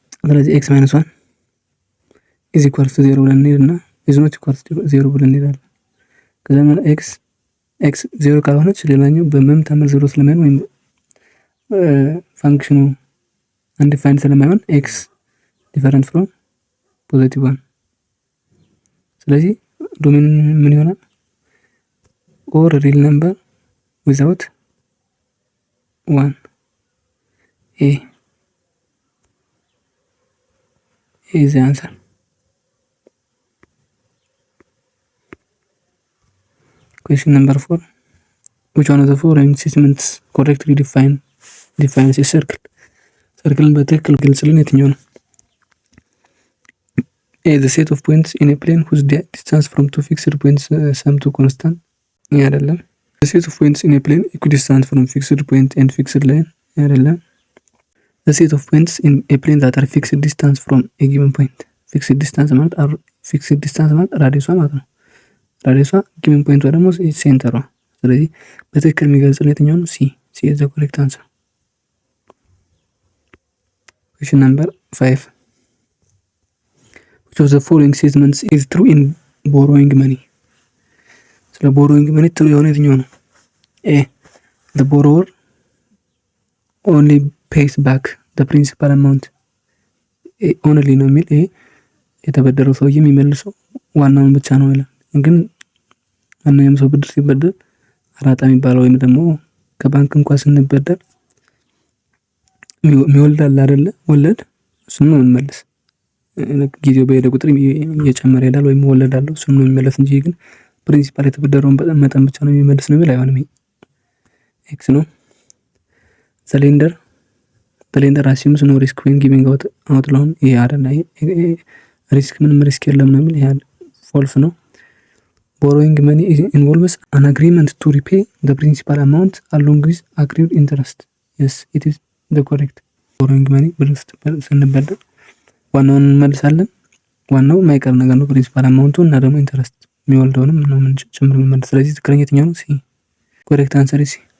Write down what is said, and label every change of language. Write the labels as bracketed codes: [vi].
[am] ስለዚህ x ማይነስ 1 [en] is equal to 0 [am] ብለን እንሄድና [en] is not equal to 0 [am] ብለን እንሄዳለን። ከዛ ማለት x 0 ካልሆነች ሌላኛው በምንም ታምር 0 ስለማይሆን ወይም ፋንክሽኑ አንዲፋይንድ ስለማይሆን x ዲፈረንት ፍሮም ፖዚቲቭ 1። ስለዚህ ዶሜን ምን ይሆናል? [en] ኦር ሪል ነምበር without 1 is the answer. Question number 4. Which one of the following statements correctly defines a circle? [am] ሰርክልን በትክክል ግልጽልን የትኛው ነው? [en] A. The set of points in a plane whose distance from two fixed points sum to constant. [am] ይህ አይደለም። [en] The set of points in a plane equidistant from fixed point and fixed line. [am] ይህ አይደለም። [en] The set of points in a plane that are fixed distance from a given point. [am] fixed distance ማለት ራዲየሷ ማለት ነው። ራዲየሷ given point ደግሞ ሴንተሯ። ስለዚህ በትክክል የሚገልጽልን የትኛው ነው? [en] C is the correct answer. Question number 5. Which of the following statements is true in borrowing money? [am] ስለ borrowing money true የሆነ የትኛው ነው? [en] A. The borrower only pays back the principal amount. [am] only ነው የሚል ይሄ የተበደረው ሰውዬ የሚመልሰው ዋናውን ብቻ ነው ይላል። ግን ማንኛውም ሰው ብድር ሲበደር አራጣ የሚባለው ወይም ደግሞ ከባንክ እንኳን ስንበደር የሚወልድ አለ አይደለ? ወለድ እሱን ነው የምንመልስ። ጊዜው በሄደ ቁጥር እየጨመረ ይሄዳል ወይም ወለድ አለው እሱን ነው የሚመለስ እንጂ ግን ፕሪንሲፓል የተበደረውን መጠን ብቻ ነው የሚመልስ ነው የሚል አይሆንም። ኤክስ ነው። [en] the lender assumes no risk when giving out loan [am] ይሄ አይደለ ሪስክ ምንም ሪስክ የለም ነው የሚል ይሄ ፎልስ ነው። [en] borrowing money involves an agreement to repay the principal amount along with accrued interest. Yes, it is the correct. [am] borrowing money ብር ስንበደር ዋናውን እንመልሳለን። ዋናው የማይቀር ነገር ነው ፕሪንሲፓል አማውንቱ እና ደግሞ ኢንተረስት የሚወልደውንም ነው ምን ጭምር የምንመልስ። ስለዚህ ትክክለኛ የትኛው ነው? ሲ [en] correct answer is C.